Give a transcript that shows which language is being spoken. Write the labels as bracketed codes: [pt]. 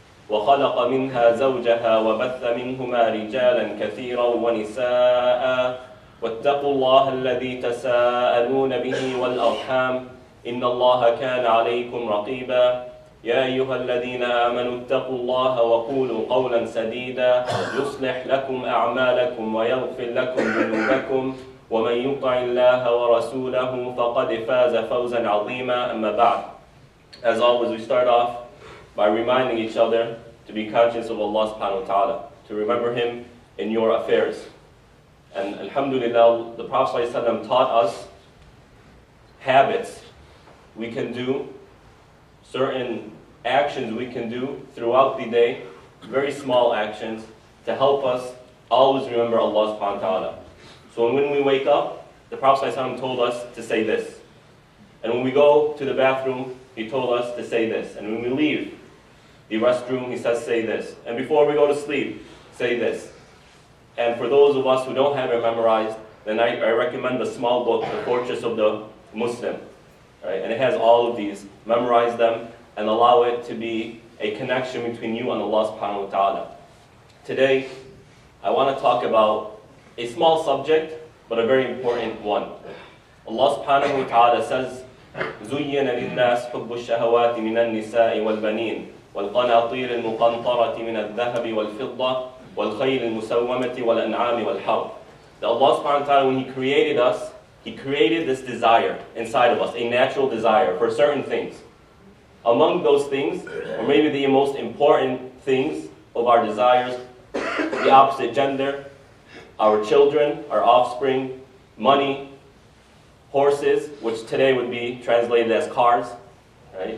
[ar] وخلق منها زوجها وبث منهما رجالا كثيرا ونساء واتقوا الله الذي تساءلون به والأرحام إن الله كان عليكم رقيبا يا أيها الذين آمنوا اتقوا الله وقولوا قولا سديدا يصلح لكم أعمالكم ويغفر لكم ذنوبكم ومن يطع الله ورسوله فقد فاز فوزا عظيما أما بعد. [en] As always, we start off by reminding each other to be conscious of Allah subhanahu wa ta'ala, to remember Him in your affairs. And alhamdulillah, the Prophet ﷺ taught us habits we can do, certain actions we can do throughout the day, very small actions, to help us always remember Allah subhanahu wa ta'ala. So when we wake up, the Prophet ﷺ told us to say this. And when we go to the bathroom, he told us to say this. And when we leave the restroom, he says say this. And before we go to sleep, say this. And for those of us who don't have it memorized, then I recommend the small book, The Fortress of the Muslim. Right? And it has all of these. Memorize them and allow it to be a connection between you and Allah subhanahu wa ta'ala. Today, I want to talk about a small subject, but a very important one. Allah subhanahu wa ta'ala says, [ar] زُيِّنَ لِلنَّاسِ حُبُّ الشَّهَوَاتِ مِنَ النِّسَاءِ وَالْبَنِينَ وَالْقَنَاطِيرِ الْمُقَنطَرَةِ مِنَ الذَّهَبِ وَالْفِضَّةِ وَالْخَيْلِ الْمُسَوَّمَةِ وَالْأَنْعَامِ وَالْحَرْثِ [en] that Allah subhanahu wa ta'ala, when He created us, He created this desire inside of us, a natural desire for certain things. Among those things, or maybe the most important things of our desires, the opposite gender, our children, our offspring, money, horses, which today would be translated as cars, right?